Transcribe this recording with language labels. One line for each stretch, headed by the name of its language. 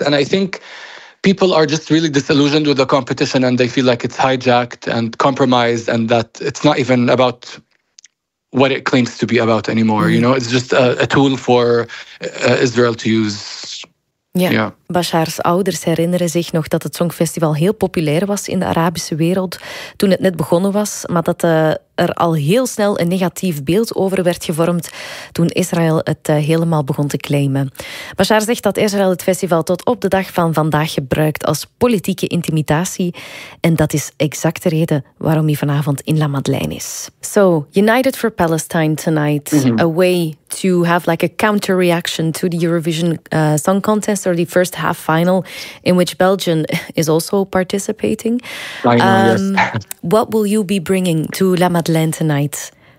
English: And I think people are just really disillusioned with the competition and they feel like it's hijacked and compromised and that it's not even about what it claims to be about anymore. You know, it's just a tool for Israel to use.
Dutch: Ja, Bashar's ouders herinneren zich nog dat het Songfestival heel populair was in de Arabische wereld toen het net begonnen was, maar dat er al heel snel een negatief beeld over werd gevormd toen Israël het helemaal begon te claimen. Bashar zegt dat Israël het festival tot op de dag van vandaag gebruikt als politieke intimidatie en dat is exact de reden waarom hij vanavond in La Madeleine is.
English: So, United for Palestine tonight, a way to have like a counter-reaction to the Eurovision Song Contest or the first half-final in which Belgium is also participating. I know, yes. What will you be bringing to La Madeleine tonight?